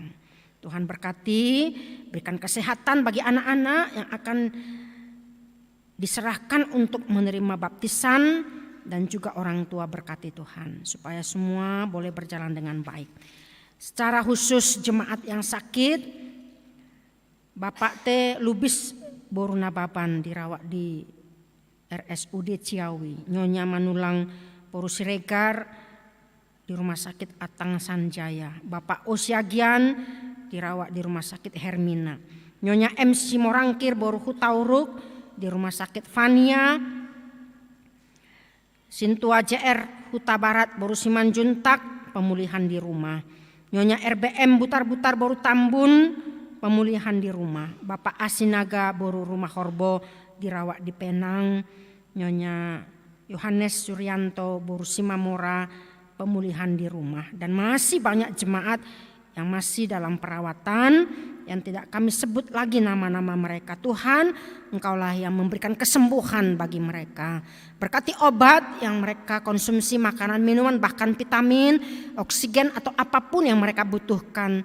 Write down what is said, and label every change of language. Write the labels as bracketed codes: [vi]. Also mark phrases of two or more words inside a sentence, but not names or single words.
[id] Tuhan berkati, berikan kesehatan bagi anak-anak yang akan diserahkan untuk menerima baptisan, dan juga orang tua berkati Tuhan supaya semua boleh berjalan dengan baik. Secara khusus jemaat yang sakit, Bapak T. Lubis Boruna Baban dirawat di RSUD Ciawi, Nyonya Manulang Borusi Regar di Rumah Sakit Atang Sanjaya, Bapak Osiagian dirawat di Rumah Sakit Hermina, Nyonya MC Morangkir Boruhu Tauruk di Rumah Sakit Fania, Sintua JR Huta Barat Boru Simanjuntak pemulihan di rumah, Nyonya RBM Butar-Butar Boru Tambun pemulihan di rumah, Bapak Asinaga Boru Rumah Horbo dirawat di Penang, Nyonya Yohanes Suryanto Boru Simamora pemulihan di rumah, dan masih banyak jemaat yang masih dalam perawatan yang tidak kami sebut lagi nama-nama mereka. Tuhan, Engkaulah yang memberikan kesembuhan bagi mereka. Berkati obat yang mereka konsumsi, makanan, minuman, bahkan vitamin, oksigen atau apapun yang mereka butuhkan.